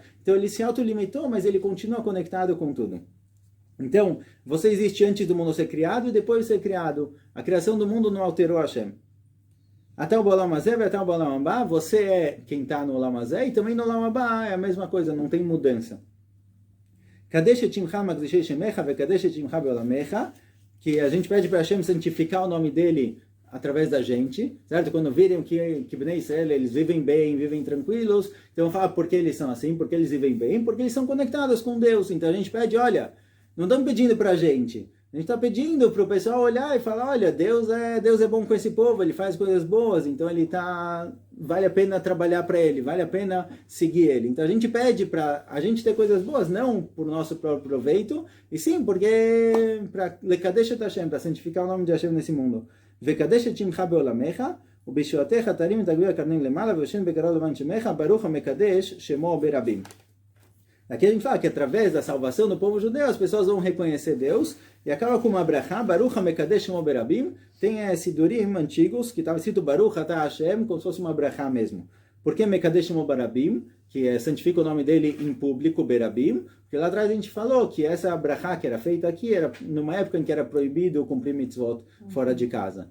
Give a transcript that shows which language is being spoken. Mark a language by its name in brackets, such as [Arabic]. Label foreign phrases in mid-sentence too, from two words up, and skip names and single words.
[Portuguese] Então ele se autolimitou, mas ele continua conectado com tudo. Então, você existe antes do mundo ser criado e depois de ser criado. A criação do mundo não alterou Hashem. Até o [Hebrew] עולם הזה, [Portuguese] até o [Hebrew] עולם הבא, [Portuguese] você é quem está no [Hebrew] עולם הזה [Portuguese] e também no [Hebrew] עולם הבא [Portuguese] é a mesma coisa, não tem mudança. [Hebrew] קדש את שמך מקדישי שמך וקדש את שמך בעולמך, [Portuguese] que a gente pede para Hashem santificar o nome dele através da gente, certo? Quando virem que [Hebrew] בני ישראל, [Portuguese] eles vivem bem, vivem tranquilos, então fala por que eles são assim, por que eles vivem bem, porque eles são conectados com Deus. Então a gente pede, olha, não estamos pedindo para a gente está pedindo para o pessoal olhar e falar, olha, Deus é bom com esse povo, ele faz coisas boas, então vale a pena trabalhar para ele, vale a pena seguir ele. Então a gente pede para a gente ter coisas boas, não por nosso próprio proveito, e sim porque para [Hebrew] לקדש את השם, [Portuguese] para santificar o nome de Hashem nesse mundo. [Hebrew] וקדש את שמך בעולמך, ובשעותיך תרים את הגביע הקרנים למעלה ויושן בקרוב לבן שמך, ברוך המקדש שמו ברבים. [Portuguese] Aqui a gente fala que através da salvação do povo judeu, as pessoas vão reconhecer Deus, e acaba com uma brachá, [Hebrew] ברוך המקדש שמו ברבים, [Portuguese] tem esse durim antigos, que estava escrito [Hebrew] ברוך אתה השם, [Portuguese] como se fosse uma brachá mesmo. Por que [Hebrew] מקדש שמו ברבים? [Portuguese] Que santifica o nome dele em público, Berabim, porque lá atrás a gente falou que essa brachá que era feita aqui, era numa época em que era proibido cumprir mitzvot fora de casa.